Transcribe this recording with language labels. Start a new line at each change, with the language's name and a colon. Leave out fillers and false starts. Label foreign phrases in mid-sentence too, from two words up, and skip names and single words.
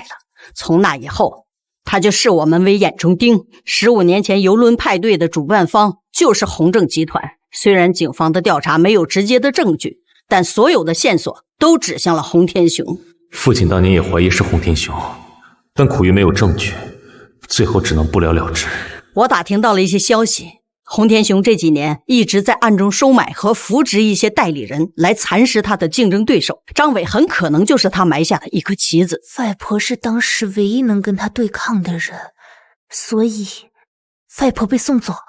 Chinese: 從那以後，他就視我們為眼中釘。15年前郵輪派對的主辦方就是宏正集團。雖然警方的調查沒有直接的證據，但所有的線索都指向了洪天雄。父親當年也懷疑是洪天雄，但苦於沒有證據，最後只能不了了之。我打聽到了一些消息，洪天雄這幾年一直在暗中收買和扶植一些代理人來蠶食他的競爭對手，張偉很可能就是他埋下的一顆棋子。外婆是當時唯一能跟他對抗的人，所以外婆被送走了。